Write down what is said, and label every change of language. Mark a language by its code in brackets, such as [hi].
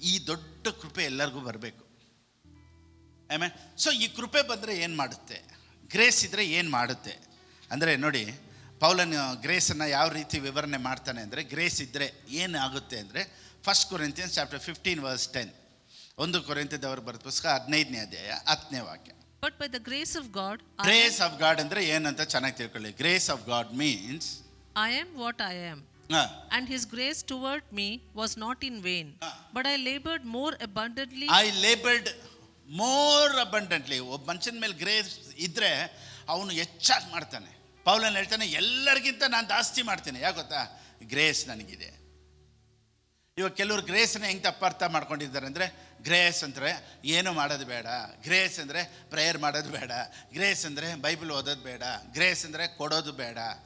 [kn] ಈ ದೊಡ್ಡ ಕೃಪೆ ಎಲ್ಲರಿಗೂ ಬರಬೇಕು. ಆಮೇಲೆ ಸೊ ಈ ಕೃಪೆ ಬಂದರೆ ಏನು ಮಾಡುತ್ತೆ, ಗ್ರೇಸ್ ಇದ್ದರೆ ಏನು ಮಾಡುತ್ತೆ ಅಂದರೆ ನೋಡಿ, ಪೌಲನ್ ಗ್ರೇಸನ್ನು ಯಾವ ರೀತಿ ವಿವರಣೆ ಮಾಡ್ತಾನೆ ಅಂದರೆ, ಗ್ರೇಸ್ ಇದ್ದರೆ ಏನು ಆಗುತ್ತೆ ಅಂದರೆ [en] 1 Corinthians chapter 15 verse 10. [kn] 1 ಕೊರಿಂಥದವರು ಬರೆದ ಪುಸ್ತಕ 15ನೇ ಅಧ್ಯಾಯ 10ನೇ ವಾಕ್ಯ. [en] But by the grace of God, [kn] grace of god ಅಂದರೆ ಏನಂತ ಚೆನ್ನಾಗಿ ತಿಳ್ಕೊಳ್ಳಿ. [en] Grace of God means I am what I am. And his grace toward me was not in vain, but I labored more abundantly. I labored more abundantly. [kn] ಒಬ್ಬ ಮನುಷ್ಯನ ಮೇಲೆ grace ಇದ್ದರೆ ಅವನು ಹೆಚ್ಚಾಗಿ ಮಾಡ್ತಾನೆ. ಪೌಲನ್ ಹೇಳ್ತಾನೆ, ಎಲ್ಲರಿಗಿಂತ ನಾನು ಜಾಸ್ತಿ ಮಾಡ್ತೇನೆ. ಯಾಕೆ ಗೊತ್ತಾ, ಗ್ರೇಸ್ ನನಗಿದೆ. ಇವಾಗ ಕೆಲವರು ಗ್ರೇಸ್ನ ಹೆಂಗೆ ತಪ್ಪರ್ಥ ಮಾಡ್ಕೊಂಡಿದ್ದಾರೆ ಅಂದರೆ, ಗ್ರೇಸ್ ಅಂದರೆ ಏನು ಮಾಡೋದು ಬೇಡ, ಗ್ರೇಸ್ ಅಂದರೆ ಪ್ರೇಯರ್ ಮಾಡೋದು ಬೇಡ, ಗ್ರೇಸ್ ಅಂದರೆ ಬೈಬಲ್ ಓದೋದು ಬೇಡ, ಗ್ರೇಸ್ ಅಂದರೆ ಕೊಡೋದು ಬೇಡ.